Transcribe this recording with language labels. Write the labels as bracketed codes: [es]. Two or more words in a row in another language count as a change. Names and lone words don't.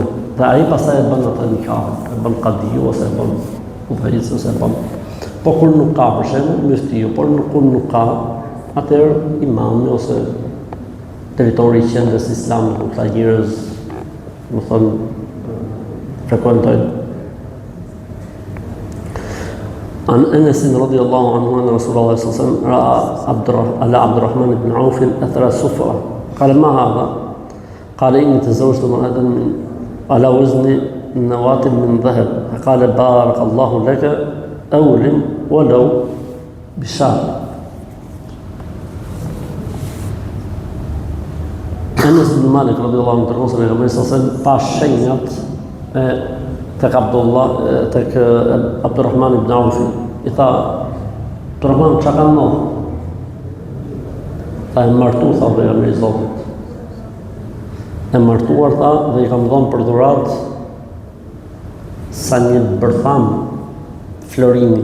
[sq] Dhe ai pastaj e bën atë nikah, e bën kadiu ose e bën udhëheqësi ose e bën. Po kur nuk ka për shembull muftiu, por kur nuk ka, atëherë imami ose territori i qendrës islame ku ta njerëz, më thon, frekuentojnë. [ar] عن أنس رضي الله عنه أن رسول الله صلى الله عليه وسلم رأى على عبد الرحمن بن عوف أثر سفرة قال ما هذا؟ قال إني تزوجت امرأة على وزن نواة من ذهب قال بارك الله لك أولم ولو بشار. [sq] Anas ibn Malik [ar] رضي الله عنه [sq] tërgosë e Pejgamberit [ar] صلى الله عليه وسلم [sq] pa shenjat tek Abdullah, tek Abdurrahman ibn Auf, i tha, Abdurrahman, çka ka ndodhur? Tha, e martu, tha Pejgamberi i Zotit. E martuar, tha, dhe i kam dhënë për dhuratë sa një bërtham florini.